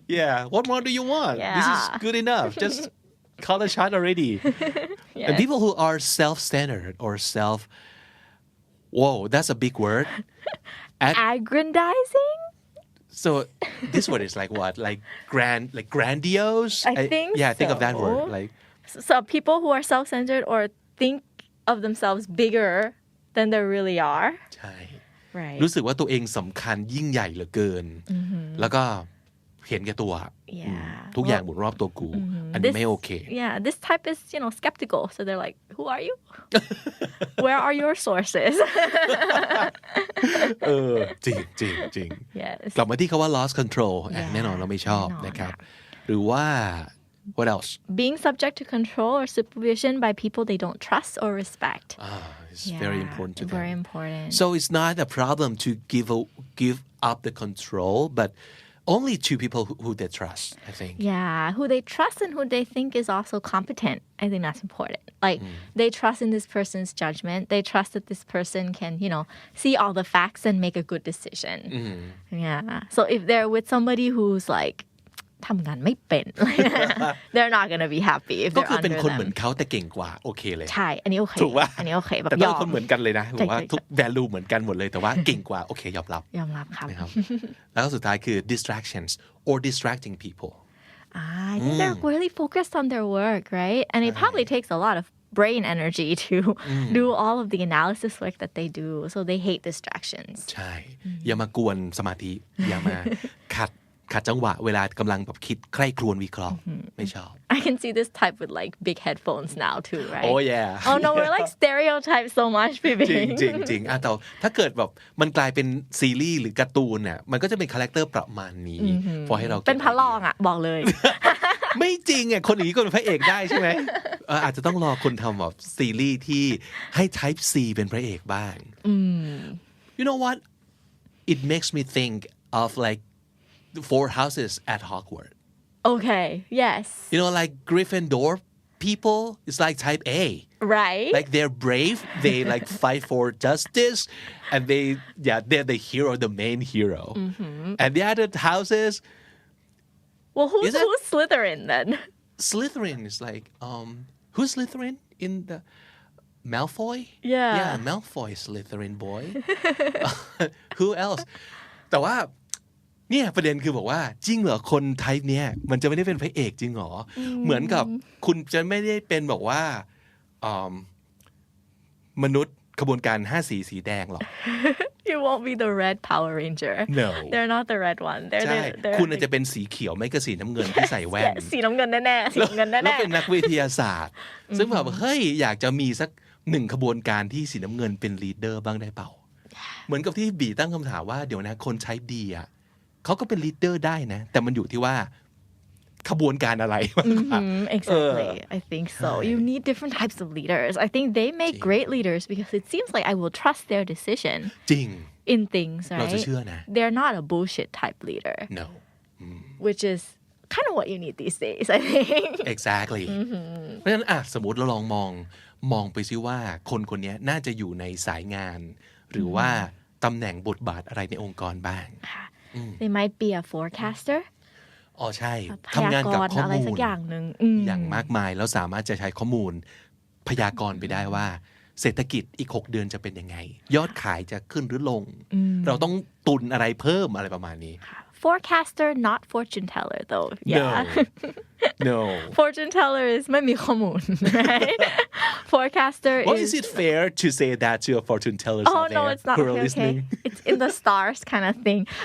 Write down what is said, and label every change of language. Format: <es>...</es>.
<en>yeah what more do you want this is good enough just call the shot already and people who are self-centered or whoa that's a big word aggrandizing so this word is like what like grandiose I think think of that word like so people who are self-centered or think of themselves bigger than they really are</en> <th>ใช่</th> <en>right</en> <th>รู้สึกว่าตัวเองสำคัญยิ่งใหญ่เหลือเกินแล้วก็เห็นแก่ตัวทุกอย่างหมุนรอบตัวกูอันนี้ไม่โอเค</th> <en>this type is skeptical so they're like who are you where are your sources</en> <th>จริง</th> <en>yes</en> <th>กลับมาที่คำว่า</th> <en>lost control</en> <th>แน่นอนเราไม่ชอบนะครับหรือว่า</th> <en>what else being subject to control or supervision by people they don't trust or respect it's very important to them very important so it's not a problem to give up the control but only to people who they trust I think who they trust and who they think is also competent I think that's important like they trust in this person's judgment they trust that this person can see all the facts and make a good decision so if they're with somebody who's like</en> <th>ทำงานไม่เป็น</th> <en>they're not gonna be happy if they're under them</en> <th>ก็คือเป็นคนเหมือนเขาแต่เก่งกว่าโอเคเลย ใช่อันนี้โอเค ถูกป่ะ อันนี้โอเคแบบ แต่ต้องคนเหมือนกันเลยนะบอกว่าทุก value เหมือนกันหมดเลยแต่ว่าเก่งกว่าโอเคยอมรับ ครับ แล้วก็สุดท้ายคือ distractions or distracting people</th> <en>I think they're really focused on their work right and it probably takes a lot of brain energy to do all of the analysis work that they do so they hate distractions</en> <th>ใช่อย่ามากวนสมาธิอย่ามาขัด ขัดจังหวะเวลากำลังแบบคิดใคร่ครวญวิเคราะห์ไม่ชอบ</th> <en>I can see this type with like big headphones now too right Oh yeah Oh no we're like stereotypes so much พี่บิง</en> <th>จริงแต่ถ้าเกิดแบบมันกลายเป็นซีรีส์หรือการ์ตูนเนี่ยมันก็จะเป็นคาแรคเตอร์ประมาณนี้พอให้เรา เป็นพระรองอ่ะบอกเลย ไม่จริงอ่ะคนอย่างนี้ก็เป็นพระเอกได้ใช่ไหมอาจจะต้องรอคนทำแบบซีรีส์ที่ให้ Type C เป็นพระเอกบ้าง</th> <en>You know what it makes me think of like the four houses at Hogwarts Okay yes You know like Gryffindor people is like type A right like they're brave they like fight for justice and they're the hero the main hero and the other houses well who's Slytherin then Slytherin is like who's Slytherin in the Malfoy yeah Malfoy Slytherin boy who else</en> <th>แต่ว่าเนี่ยประเด็นคือบอกว่าจริงเหรอคนไทป์เนี้ยมันจะไม่ได้เป็นพระเอกจริงเหรอเหมือนกับคุณจะไม่ได้เป็นบอกว่ามนุษย์ขบวนการ5สีแดงหรอก</th> <en>You won't be the red Power Ranger No They're not the red one</en> <th>ใช่คุณอาจจะเป็นสีเขียวไม่ก็สีน้ำเงินที่ใส่แว่น สีน้ำเงินแน่ๆสีน้ำเงินแน่ๆ แล้วเป็นนักวิทยาศาสตร์ซึ่งแบบเฮ้ยอยากจะมีสัก1ขบวนการที่สีน้ำเงินเป็นลีดเดอร์บ้างได้เปล่าเหมือนกับที่บีตั้งคำถามว่าเดี๋ยวนะคนใช้ดีอ่ะเขาก็เป็นลีดเดอร์ได้นะแต่มันอยู่ที่ว่าขบวนการอะไร</th> <en>Exactly I think so you need different types of leaders I think they make great leaders because it seems like I will trust their decision</en> <th>จริง</th> <en>in things right</en> <th>เราจะเชื่อนะ</th> <en>they're not a bullshit type leader No which is kind of what you need these days I think</en> <th>Exactly เพราะฉะนั้นสมมติเราลองมองไปซิว่าคนนี้น่าจะอยู่ในสายงานหรือว่าตำแหน่งบทบาทอะไรในองค์กรบ้าง</th> <en>They might be a forecaster</en> <th>อ๋อใช่ทำงานกับข้อมูลอย่างมากมายแล้วสามารถจะใช้ข้อมูลพยากรณ์ไปได้ว่าเศรษฐกิจอีก6เดือนจะเป็นยังไงยอดขายจะขึ้นหรือลงเราต้องตุนอะไรเพิ่มอะไรประมาณนี้</th> <en>Forecaster not fortune teller though yeah No Fortune teller is</en> <th>ไม่มีข้อมูล</th> <en>right Forecaster Well is it fair to say that to a fortune teller Oh out no there it's not who are okay listening It's in the stars kind of thing</en>